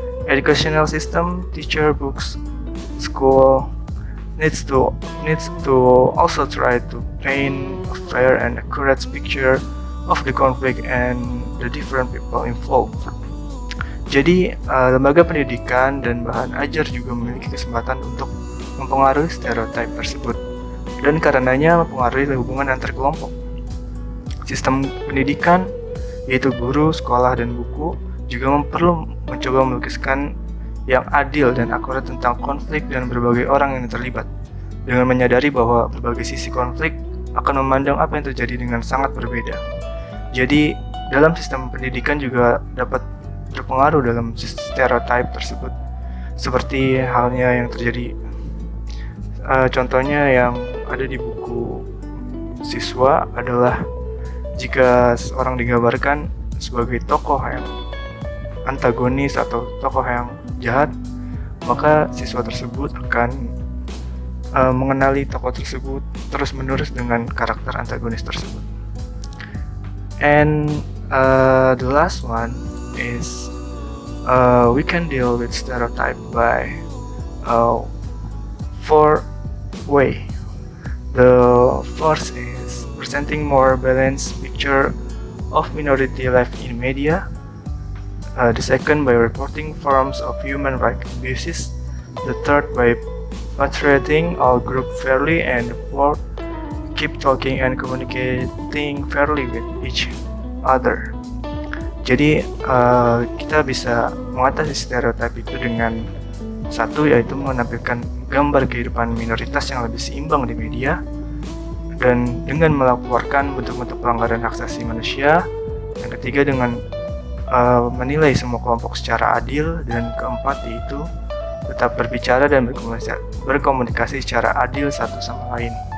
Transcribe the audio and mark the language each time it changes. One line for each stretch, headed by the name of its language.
English: Educational system, teacher, books, school needs to also try to paint a fair and accurate picture of the conflict and the different people involved.
Indonesian: Jadi, lembaga pendidikan dan bahan ajar juga memiliki kesempatan untuk mempengaruhi stereotip tersebut dan karenanya mempengaruhi hubungan antar kelompok. Sistem pendidikan, yaitu guru, sekolah, dan buku, juga perlu mencoba melukiskan yang adil dan akurat tentang konflik dan berbagai orang yang terlibat, dengan menyadari bahwa berbagai sisi konflik akan memandang apa yang terjadi dengan sangat berbeda. Jadi, dalam sistem pendidikan juga dapat berpengaruh dalam stereotip tersebut, seperti halnya yang terjadi contohnya yang ada di buku siswa adalah jika seorang digambarkan sebagai tokoh yang antagonis atau tokoh yang jahat, maka siswa tersebut akan mengenali tokoh tersebut terus-menerus dengan karakter antagonis tersebut.
English: And the last one is we can deal with stereotype by 4 ways. The first is presenting more balanced picture of minority life in media. The second by reporting forms of human rights abuses. The third by portraying all group fairly, and the fourth keep talking and communicating fairly with each other.
Indonesian: Jadi kita bisa mengatasi stereotip itu dengan satu, yaitu menampilkan gambar kehidupan minoritas yang lebih seimbang di media, dan dengan melaporkan bentuk-bentuk pelanggaran hak asasi manusia. Yang ketiga dengan menilai semua kelompok secara adil, dan keempat yaitu tetap berbicara dan berkomunikasi secara adil satu sama lain.